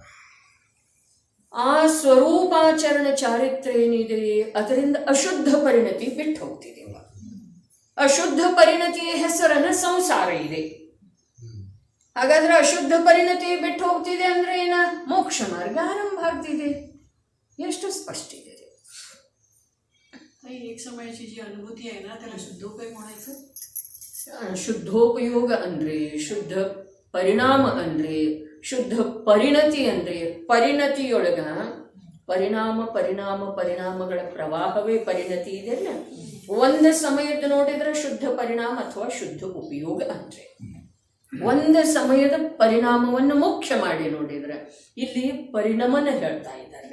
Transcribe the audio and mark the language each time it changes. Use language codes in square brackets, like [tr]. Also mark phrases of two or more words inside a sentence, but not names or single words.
[kn] ಆ ಸ್ವರೂಪಾಚರಣ ಚಾರಿತ್ರ ಏನಿದೆ ಅದರಿಂದ ಅಶುದ್ಧ ಪರಿಣತಿ ಬಿಟ್ಟು ಹೋಗ್ತಿದೆಯಪ್ಪ. ಅಶುದ್ಧ ಪರಿಣತಿಯ ಹೆಸರನ್ನ ಸಂಸಾರ ಇದೆ. ಹಾಗಾದ್ರೆ ಅಶುದ್ಧ ಪರಿಣತಿ ಬಿಟ್ಟು ಹೋಗ್ತಿದೆ ಅಂದ್ರೆ ಏನ? ಮೋಕ್ಷ ಮಾರ್ಗ ಆರಂಭ ಆಗ್ತಿದೆ. ಎಷ್ಟು ಸ್ಪಷ್ಟ ಇದೆ. [mr] एक समयाची जी अनुभूती आहे ना, त्याला शुद्धोपयोग म्हणायचं. [kn] ಶುದ್ಧೋಪಯೋಗ ಅಂದ್ರೆ, ಶುದ್ಧ ಪರಿಣಾಮ ಅಂದ್ರೆ, ಶುದ್ಧ ಪರಿಣತಿ ಅಂದ್ರೆ, ಪರಿಣತಿಯೊಳಗ ಪರಿಣಾಮ ಪರಿಣಾಮ ಪರಿಣಾಮಗಳ ಪ್ರವಾಹವೇ ಪರಿಣತಿ ಇದೆಲ್ಲ. ಒಂದು ಸಮಯದ ನೋಡಿದ್ರೆ ಶುದ್ಧ ಪರಿಣಾಮ ಅಥವಾ ಶುದ್ಧ ಉಪಯೋಗ ಅಂದ್ರೆ ಒಂದು ಸಮಯದ ಪರಿಣಾಮವನ್ನು ಮುಖ್ಯ ಮಾಡಿ ನೋಡಿದ್ರೆ ಇಲ್ಲಿ ಪರಿಣಮನ ಹೇಳ್ತಾ ಇದ್ದಾರೆ.